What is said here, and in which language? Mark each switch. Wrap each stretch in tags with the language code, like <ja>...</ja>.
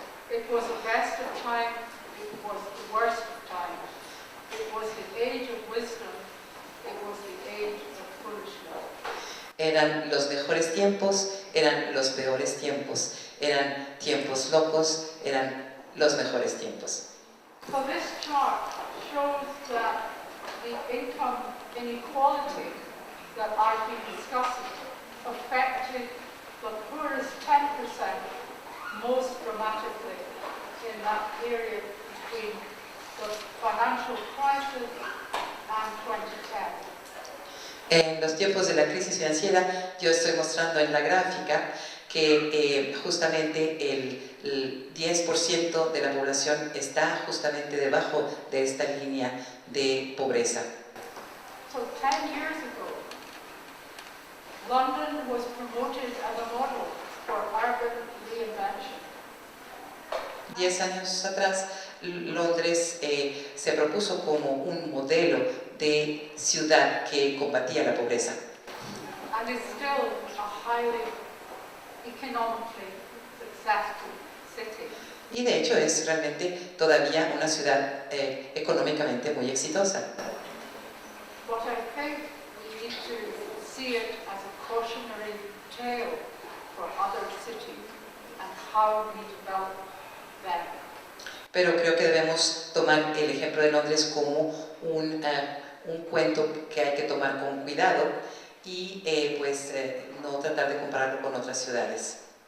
<en>It was the best of times, it was the worst of times. It was the age of wisdom, it was the age of foolishness.</en> <es>Eran los mejores tiempos, eran los peores tiempos. Eran tiempos locos, eran los mejores tiempos.</es> <en>So this chart shows that the income inequality that I've been discussing affected the poorest 10% most dramatically in that period between the financial crisis and 2010.</en> <es>En los tiempos de la crisis financiera, yo estoy mostrando en la gráfica que justamente el 10% de la población está justamente debajo de esta línea de pobreza.</es> <en>So 10 years ago, London was promoted as a model for urban reinvention.</en> <es>10 años atrás, Londres se propuso como un modelo de ciudad que combatía la pobreza.</es> <en>And is still a highly economically successful city.</en> <es>Y de hecho es realmente todavía una ciudad económicamente muy exitosa.</es> <en>But I think we need to see it as a cautionary tale for other cities and how we develop them.</en> <es>Pero creo que debemos tomar el ejemplo de Londres como un cuento que hay que tomar con cuidado y no tratar de compararlo con otras ciudades.</es>